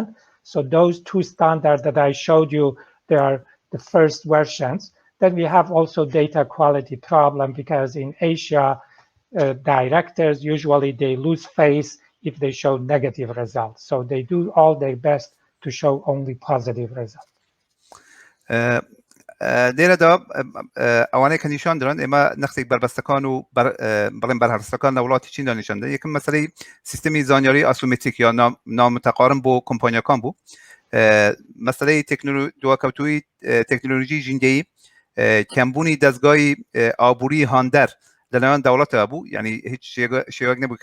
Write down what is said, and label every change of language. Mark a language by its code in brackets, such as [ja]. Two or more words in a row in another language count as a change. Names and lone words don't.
[en] So those two standards that I showed you, they are the first versions. Then we have also data quality problem because in Asia, directors, usually they lose face if they show negative results. So they do all their best to show only positive results. [ckb] لێرە دا ئەوانەیە کە نیشان درن ئێمە نەخسێک بربەستەکان و بڵێن بەرهەرستەکان لە وڵاتی چیندا نیشاندا یەکەم مەسەلەی سیستەمی زانیاری ئاسومێتریک یا نامتەقارن بۆ کۆمپانیەکان بوو مەسەلەی دواکەوتووی تەکنۆلۆژی ژینگەیی کەمبوونی دەستگای ئابووری هاندەر لەلایەن دەوڵەتەوە بوو یعنی هیچ شێوەیەک نەبوو کە